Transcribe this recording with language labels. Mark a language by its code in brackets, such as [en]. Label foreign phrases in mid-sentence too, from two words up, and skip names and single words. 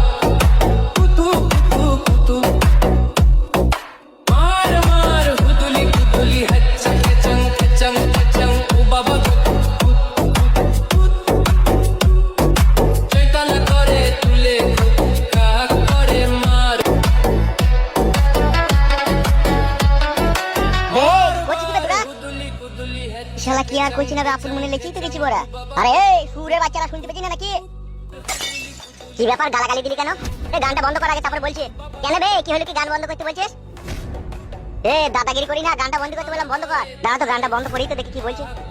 [bn] mar huduli hacca kecang ubaba Tantola kore tule kaha kore mar huduli শালা কি আর কইছি না, আপন মনে লেখেই তো গেছি বড়া। আরে এই সুরের বাচ্চারা শুনতে পেছি না নাকি? কি ব্যাপার, গালাগালি দিলি কেন? এই গানটা বন্ধ কর আগে, তারপর বলছি। কেন বে, কি হলো, কি গান বন্ধ করতে বলছিস? এ দাদাগিরি করি না, গানটা বন্ধ করতে বললাম, বন্ধ কর। দাঁড়া তো, গানটা বন্ধ করেই তো দেখি কি বলছিস।